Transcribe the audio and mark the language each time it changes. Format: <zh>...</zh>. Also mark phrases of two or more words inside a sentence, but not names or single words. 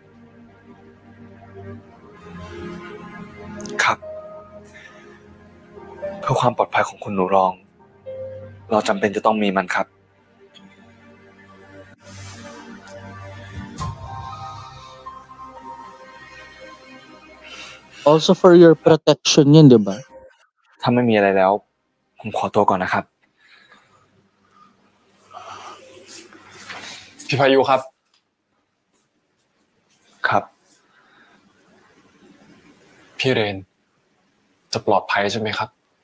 <th>ครับ เพื่อความปลอดภัยของคุณหนูรอง เราจำเป็นจะต้องมีมันครับ</th> <en>Also for your protection</en> <tl>yun, di ba?</tl> <th>ถ้าไม่มีอะไรแล้ว ผมขอตัวก่อนนะครับ พี่พายุครับ ครับ พี่เรนจะปลอดภัยใช่ไหมครับ</th>